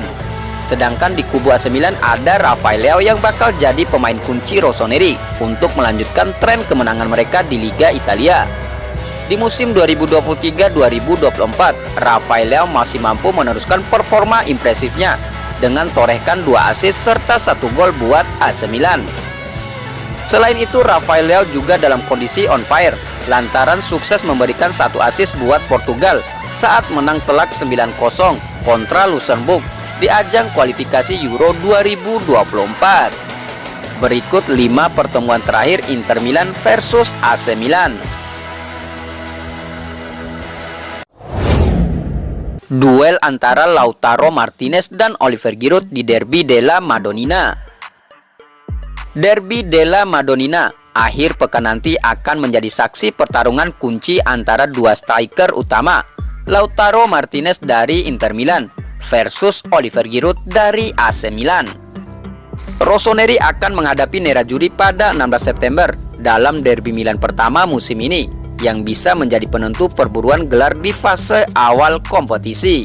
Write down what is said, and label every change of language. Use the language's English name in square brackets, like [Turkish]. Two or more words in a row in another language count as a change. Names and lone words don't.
[Indonesian] Sedangkan di kubu AC Milan ada Rafael Leao yang bakal jadi pemain kunci Rossoneri untuk melanjutkan tren kemenangan mereka di Liga Italia. Di musim 2023-2024, Rafael Leao masih mampu meneruskan performa impresifnya dengan torehkan 2 assist serta 1 gol buat AC Milan. Selain itu, Rafael Leao juga dalam kondisi [English] on fire [Indonesian] lantaran sukses memberikan 1 assist buat Portugal saat menang telak 9-0 kontra Luxembourg di ajang kualifikasi Euro 2024. Berikut 5 pertemuan terakhir Inter Milan versus AC Milan. Duel antara Lautaro Martinez dan Oliver Giroud di Derby della Madonnina. Derby della Madonnina akhir pekan nanti akan menjadi saksi pertarungan kunci antara 2 striker utama, Lautaro Martinez dari Inter Milan versus Oliver Giroud dari AC Milan. Rossoneri akan menghadapi Nerazzurri pada 16 September dalam derby Milan pertama musim ini, yang bisa menjadi penentu perburuan gelar di fase awal kompetisi.